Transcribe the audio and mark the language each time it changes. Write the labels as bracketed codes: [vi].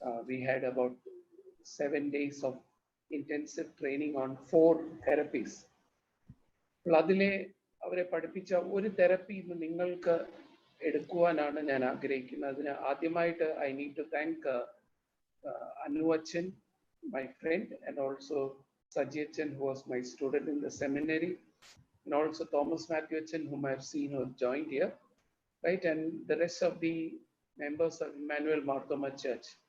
[en] We had about 7 days of intensive training on 4 therapies. [ml] അതിലെ അവരെ പഠിപ്പിച്ച ഒരു തെറപ്പി ഇന്ന് നിങ്ങൾക്ക് എടുക്കുവാനാണ് ഞാൻ ആഗ്രഹിക്കുന്നത്. അതിന് ആദ്യമായിട്ട് [en] I need to thank Anu Achan, my friend, and also Saji Achan, who was my student in the seminary, and also Thomas Matthew Achan, whom I've seen who have joined here, right, and the rest of the members of Emmanuel Marthoma Church.